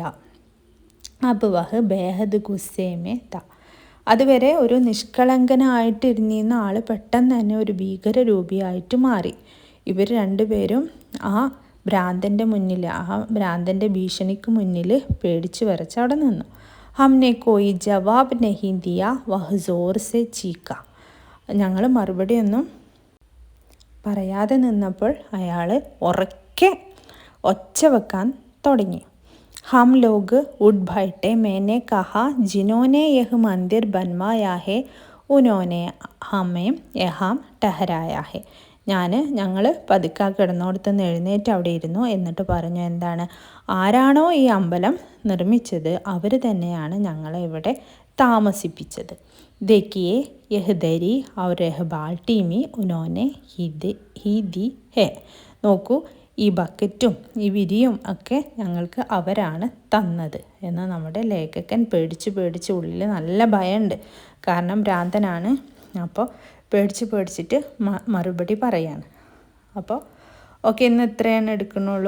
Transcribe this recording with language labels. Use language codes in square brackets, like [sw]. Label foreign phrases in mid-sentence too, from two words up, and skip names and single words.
[hi] अब वह बेहद गुस्से में था. [ml] അതുവരെ ഒരു നിഷ്കളങ്കനായിട്ടിരുന്നിരുന്ന ആൾ പെട്ടെന്ന് തന്നെ ഒരു ഭീകരരൂപിയായിട്ട് മാറി. ഇവർ രണ്ടുപേരും ആ ഭ്രാന്തൻ്റെ മുന്നിൽ, ആ ഭ്രാന്തൻ്റെ ഭീഷണിക്ക് മുന്നിൽ പേടിച്ച് വിറച്ച് അവിടെ നിന്നു. [hi] हमने कोई जवाब नहीं दिया वह जोर से चीका. [ml] ഞങ്ങൾ മറുപടിയൊന്നും പറയാതെ നിന്നപ്പോൾ അയാൾ ഉറക്കെ ഒച്ച വെക്കാൻ തുടങ്ങി. [hi] हम लोग उठ बैठे. मैंने कहा जिन्होंने यह मंदिर बनवाया है उन्होंने हमें यहाँ ठहराया है. [ml] ഞങ്ങൾ പതുക്കെ കിടന്നോടത്ത് നിന്ന് എഴുന്നേറ്റ് അവിടെ ഇരുന്നു. എന്നിട്ട് പറഞ്ഞു, എന്താണ്, ആരാണോ ഈ അമ്പലം നിർമ്മിച്ചത് അവർ തന്നെയാണ് ഞങ്ങളെ ഇവിടെ താമസിപ്പിച്ചത്. [hi] देखिए यह दरी और यह बाल्टी में उन्होंने ही दी है. [ml] നോക്കൂ, ഈ ബക്കറ്റും ഈ വിരിയും ഒക്കെ ഞങ്ങൾക്ക് അവരാണ് തന്നത് എന്ന് നമ്മുടെ ലേഖകൻ പേടിച്ച് ഉള്ളിൽ നല്ല ഭയമുണ്ട്. കാരണം ഭ്രാന്തനാണ്. അപ്പോൾ പേടിച്ചിട്ട് മറുപടി പറയാണ്. അപ്പോൾ ഓക്കെ, ഇന്ന് ഇത്രയാണ് എടുക്കുന്നുള്ളൂ.